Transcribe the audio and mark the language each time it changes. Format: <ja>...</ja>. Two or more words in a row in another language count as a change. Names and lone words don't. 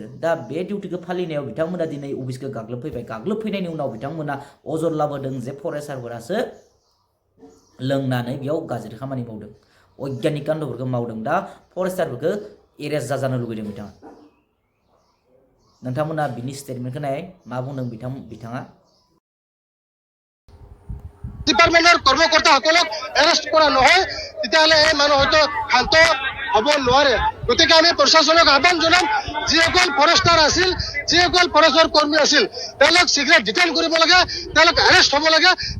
<brx>दा बे डिउटिखौ फालिनायाव बिथांमोना दिनै अफिसखौ गाग्लोबफैबाय, गाग्लोबफैनायनि उनाव बिथांमोना अजद लाबोदों जे फरेस्टारफोरासो लोंनानै बेयाव गाज्रि खामानि मावदों, अज्ञानिक कान्दफोरखौ मावदों। दा फरेस्टारफोरखौ एरेस्ट जाजानो लुबैदों बिथाङा। नोंथांमोना बिनि स्टेटमेन्टखौ नाय, मा बुंदों बिथाङा।</brx> <as>ডিপাৰ্টমেণ্টৰ কৰ্মকৰ্তাসকলক এৰেষ্ট কৰা নহয়, তেতিয়াহ'লে এই মানুহ হয়তো শান্ত হ'ব নোৱাৰে। গতিকে আমি প্ৰশাসনক আহ্বান জনাম, যিসকল ফৰেষ্টাৰ আছিল, যিসকল ফৰেষ্টৰ কৰ্মী আছিল, তেওঁলোক শীঘ্ৰে ডিটেইন কৰিব লাগে, তেওঁলোক এৰেষ্ট হ'ব লাগে।</as>